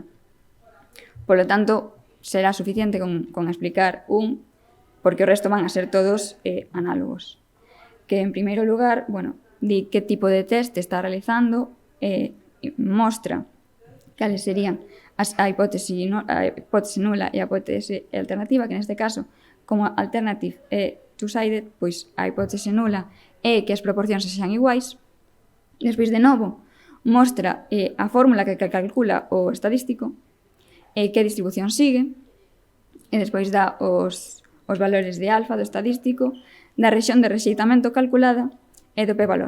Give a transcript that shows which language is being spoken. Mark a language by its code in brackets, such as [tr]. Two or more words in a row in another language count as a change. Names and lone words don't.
[es] Por lo tanto, [gl] será suficiente con explicar un, porque o resto van a ser todos análogos. Que, en primeiro lugar, di que tipo de test está realizando, mostra cales serían a hipótese nula e a hipótese alternativa, que neste caso, como alternative é two-sided, pois a hipótese nula é que as proporcións sexan iguais. Despois, de novo, mostra a fórmula que calcula o estadístico e que distribución sigue, e despois dá os valores de alfa do estadístico, da rexión de rexeitamento calculada e do p-valor.